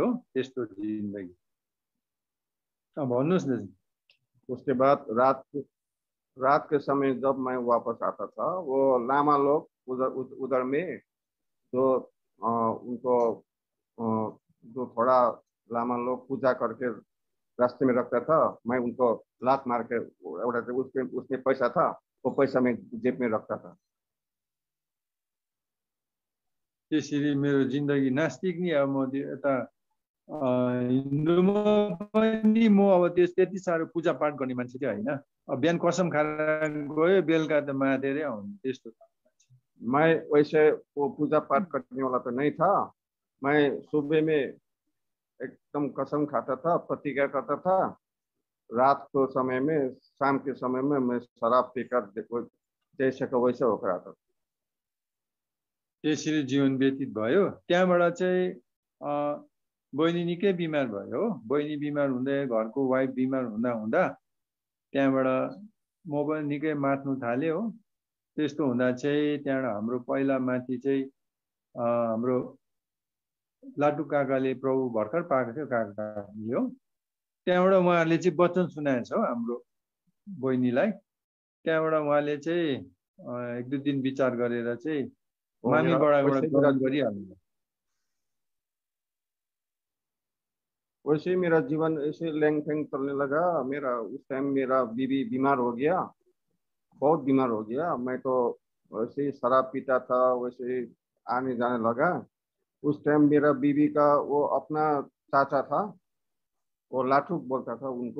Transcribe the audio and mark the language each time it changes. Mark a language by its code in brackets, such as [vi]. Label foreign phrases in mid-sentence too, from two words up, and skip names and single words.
[ne] त्यस्तो जिन्दगी। भन्नुहोस् न। [hi] उसके बाद रात के समय जब मैं वापस आता था, वो लामा लोग उधर में जो उनको जो थोड़ा लामा लोग पूजा करके रास्ते में रखता था, मैं उनको लात मार के उसमें पैसा था, वो पैसा मैं जेब में रखता था। [ne] त्यसरी मेरो जिन्दगी नास्तिक नि। अब म यता हिन्दूमा पनि म अब त्यति साह्रो पूजापाठ गर्ने मान्छे चाहिँ होइन। अब बिहान कसम खाएर गयो, बेलुका त मातेरै आउने, त्यस्तो। [hi] मैं वैसे वो पूजा पाठ करने वाला तो नहीं था। मैं सुबह में एकदम कसम खाता था, प्रतिज्ञा करता था। रात को समय में, शाम के समय में मैं शराब पीकर जैसे का वैसे होकर आता था। [ne] त्यसरी जीवन व्यतीत भयो। त्यहाँबाट चाहिँ बहिनी निकै बिमार भयो हो। बहिनी बिमार हुँदै, घरको वाइफ बिमार हुँदा हुँदा त्यहाँबाट म पनि निकै मात्नु थालेँ हो। त्यस्तो हुँदा चाहिँ त्यहाँबाट हाम्रो पहिला माथि चाहिँ हाम्रो लाटु काकाले प्रभु भर्खर पाएको थियो, काकाले हो। त्यहाँबाट उहाँहरूले चाहिँ वचन सुनाएको छ हाम्रो बहिनीलाई। त्यहाँबाट उहाँले चाहिँ 1-2 दिन विचार गरेर चाहिँ मामी बडाबाट गरम गरिहाल्नु। [hi] वैसे ही मेरा जीवन ऐसे लैंग फैंग चलने लगा। मेरा उस टाइम मेरा बीवी बीमार हो गया, बहुत बीमार हो गया। मैं तो वैसे ही शराब पीता था, वैसे ही आने जाने लगा। उस टाइम मेरा बीवी का वो अपना चाचा था, वो लाठुक बोलता था उनको।